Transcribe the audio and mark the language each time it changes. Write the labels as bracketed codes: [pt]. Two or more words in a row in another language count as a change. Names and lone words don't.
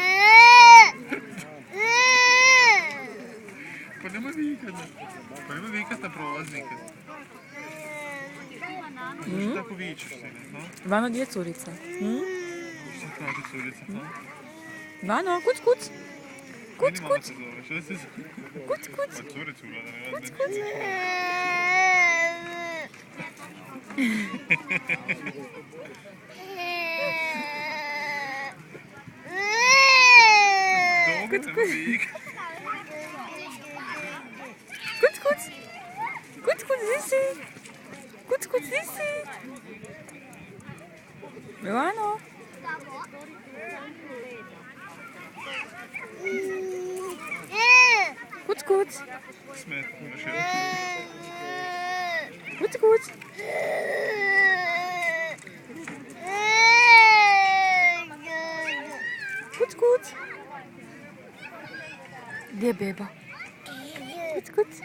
[hr] Pa nemoj vikat. Pa nemoj vikat na prolaznike. Što tako vičeš se, ne? Vano, gdje je curica? Što kaže curica, ha? Vano, kuc, kuc. Kuc, Meni mama kuc. se zove, što se zove? Kuc, kuc. Pa curicu gleda, ne Kuc, znam. kuc. Dobro, nemoj vikat. Kuc, kuc. Kuc, kuc, di si? Kuc, kuc, di si? Vano. Kuc, kuc. Smeta, još jedan. Kuc, kuc. Kuc, kuc. Gdje je beba? Kuc, kuc.